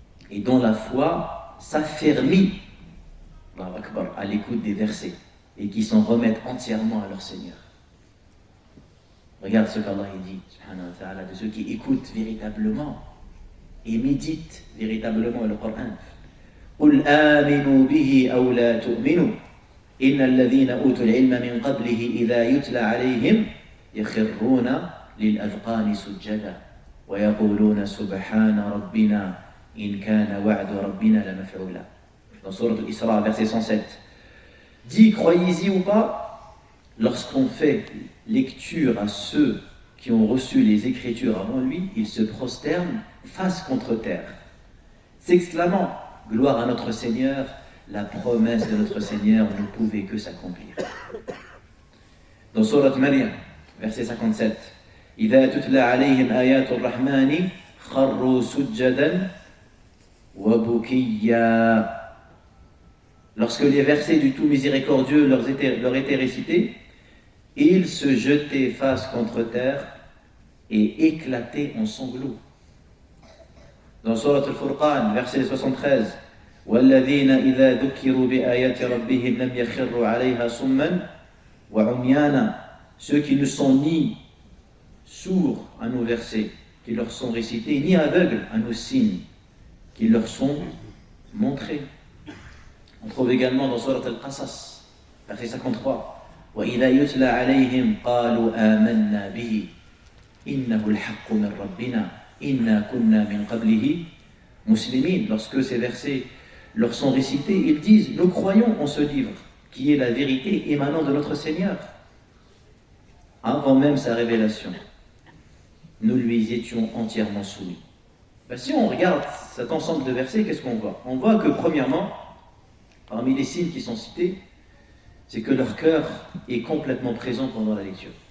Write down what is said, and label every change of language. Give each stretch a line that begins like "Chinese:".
Arabic: Et dont la foi s'affermit à l'écoute des versets et qui s'en remettent entièrement à leur Seigneur. Regarde ce qu'Allah dit, subhanahu wa ta'ala, de ceux qui écoutent véritablement et méditent véritablement le Coran. قل آمنوا به أو لا تؤمنوا إن الذين أوتوا العلم من قبله إذا يتلى عليهم يخرون للأذقان سجدا ويقولون سبحان ربنا إن كان وعد ربنا لمفعولا.
French: Dans Sourate Al-Isra, verset 107. Dis, croyez-y ou pas, lorsqu'on fait lecture à ceux qui ont reçu les Écritures avant lui, ils se prosternent face contre terre, s'exclamant « Gloire à notre Seigneur, la promesse de notre Seigneur ne pouvait que s'accomplir. » Dans Sourate Maryam, verset 57, «
Arabic: إِذَا تُتْلَى عَلَيْهِمْ آيَاتُ الرَّحْمَنِ خَرُّوا سُجَّدًا وَبُكِيًّا »
French: Lorsque les versets du tout miséricordieux leur étaient récités, ils se jetaient face contre terre et éclataient en sanglots. Dans Sourate Al-Furqan, verset 73,
Arabic: وَالَّذِينَ إِذَا ذُكِّرُوا بِآيَاتِ رَبِّهِمْ لَمْ يَخِرُّوا عَلَيْهَا صُمًّا وَعُمْيَانًا.
French: Ceux qui ne sont ni sourds à nos versets qui leur sont récités, ni aveugles à nos signes qui leur sont montrés. On trouve également dans Sourate Al-Qasas, verset 53,
Arabic: وَإِذَا يُتْلَى عَلَيْهِمْ قَالُوا آمَنَّا بِهِ إِنَّهُ الْحَقُّ مِنْ رَبِّنَا إِنَّا كُنَّا مِنْ قَبْلِهِ مُسْلِمِينَ.
French: Lorsque ces versets leur sont récités, ils disent « Nous croyons en ce livre, qui est la vérité émanant de notre Seigneur. » Avant même sa révélation, nous lui étions entièrement soumis. Ben, si on regarde cet ensemble de versets, qu'est-ce qu'on voit? On voit que premièrement, parmi les signes qui sont cités, c'est que leur cœur est complètement présent pendant la lecture.